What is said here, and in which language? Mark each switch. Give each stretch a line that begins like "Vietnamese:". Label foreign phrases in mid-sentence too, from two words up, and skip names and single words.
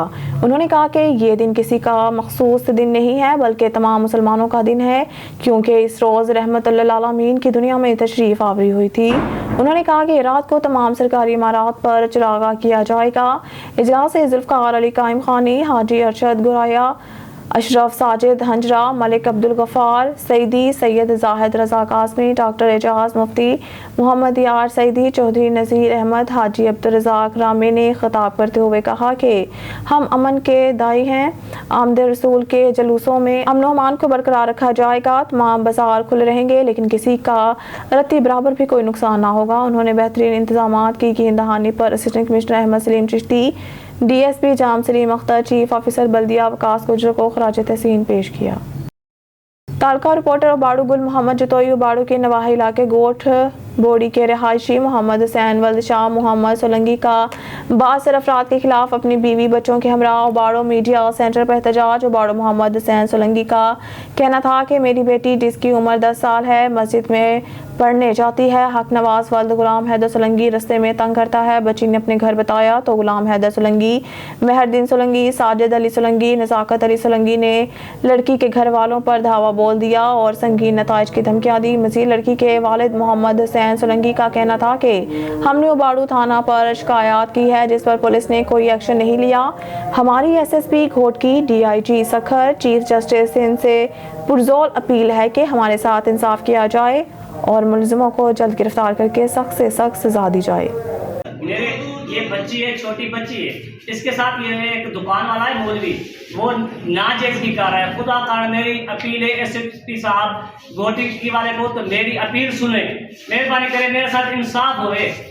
Urdu: انہوں نے کہا کہ یہ دن کسی کا مخصوص دن نہیں ہے، بلکہ تمام مسلمانوں کا دن ہے، کیونکہ اس روز رحمت للعالمین کی دنیا میں تشریف آوری ہوئی تھی. انہوں نے کہا کہ رات کو تمام سرکاری عمارات پر چراغاں کیا جائے گا. اجلاس سے ذوالفقار علی قائم خانی, حاجی ارشد گورایا، اشرف ساجد ہنجرا، ملک عبدالغفار سعیدی، سید زاہد رضا قاسمی، ڈاکٹر اعجاز مفتی، محمد یار سعیدی، چوہدری نذیر احمد، حاجی عبدالرزاق رامی نے خطاب کرتے ہوئے کہا کہ ہم امن کے داعی ہیں. آمد رسول کے جلوسوں میں امن و امان کو برقرار رکھا جائے گا. تمام بازار کھلے رہیں گے، لیکن کسی کا رتی برابر بھی کوئی نقصان نہ ہوگا. انہوں نے بہترین انتظامات کی یقین دہانی پر اسسٹنٹ کمشنر احمد سلیم چشتی، ڈی ایس پی جام سلیم اختر، چیف آفیسر بلدیہ وقاص گجر کو خراج تحسین پیش کیا. تعلقہ رپورٹر باڑو گل محمد جتوئی باڑو کے نواحی علاقے گوٹھ بوڑی کے رہائشی محمد حسین ولد شاہ محمد سولنگی کا با اثر افراد کے خلاف اپنی بیوی بچوں کے ہمراہ باڑو میڈیا سینٹر پر احتجاج. باڑو محمد حسین سولنگی کا کہنا تھا کہ میری بیٹی جس کی عمر 10 سال ہے مسجد میں پڑھنے جاتی ہے. حق نواز ولد غلام حیدر سولنگی رستے میں تنگ کرتا ہے۔ بچی نے اپنے گھر بتایا تو غلام حیدر سولنگی، مہردین سولنگی، ساجد علی سولنگی، نزاکت علی سولنگی نے لڑکی کے گھر والوں پر دھاوا بول دیا اور سنگین نتائج کی دھمکیاں دیں. مزید لڑکی کے والد محمد حسین سولنگی کا کہنا تھا کہ ہم نے باڑو تھانہ پر شکایت کی ہے، جس پر پولیس نے کوئی ایکشن نہیں لیا. ہماری ایس ایس پی گھوٹکی، ڈی آئی جی سکھر، چیف جسٹس سندھ سے پرزور اپیل ہے کہ ہمارے ساتھ انصاف کیا جائے اور ملزموں کو جلد گرفتار کر کے سخت سے سخت سزا دی جائے. میرے یہ بچی ہے، چھوٹی بچی ہے، اس کے ساتھ یہ ایک دکان والا ہے مولوی، وہ ناجائز بھی کر رہا ہے. خدا کارن میری اپیل ہے ایس ایس پی صاحب گھوٹکی والے کو، تو میری اپیل سنے، مہربانی کریں، میرے ساتھ انصاف ہووے.